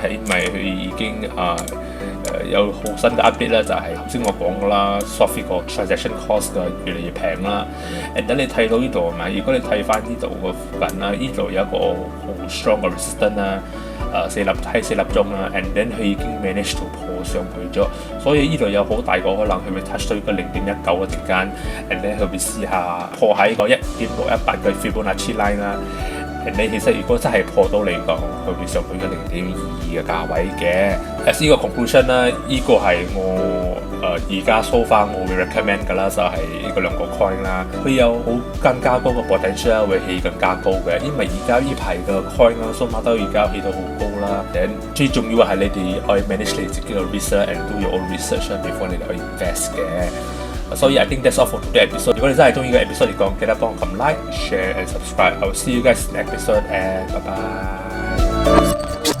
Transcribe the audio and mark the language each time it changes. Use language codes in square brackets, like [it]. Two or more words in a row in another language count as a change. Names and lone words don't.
[yue] 係因為佢已經有好新嘅 update 咧，就係頭先我講嘅啦 ，Sophie 個 [en] transaction cost [yue] 嘅越嚟越平啦。等你睇到呢度係咪？如果你睇翻呢度個附近啦，呢度有一個好 strong 嘅 resistance 啦，4粒鐘啦 ， [en] and then [yue] 佢已經 manage 到破上去咗，所以呢度有好大個可能佢會 touch 到呢個0.19嘅陣間 ， [en] and then [yue] 佢會試下破喺個1.618嘅 [en] Fibonacci line [yue] 啦。你其實如果真係破到嚟講，佢會上去嘅0.22嘅價位嘅。As 呢個 conclusion 啦，呢個係我而家 [en] so far [yue] 我會 recommend 㗎啦，就係呢個兩個 coin 啦。佢有好更加高嘅 potential 會起更加高嘅，因為而家呢排嘅 coin 啦 [en] so far [yue] 都而家起到好高啦。最重要係你哋可以 manage 你自己嘅 [en] research and do your own research before [yue] 你哋可以 invest 嘅。所以 [en] I think that's all for today's episode. [yue] 如果你真係中意個 episode 嚟講，記得幫我撳 [en] like、share and subscribe. I will see you guys in the next episode and bye bye.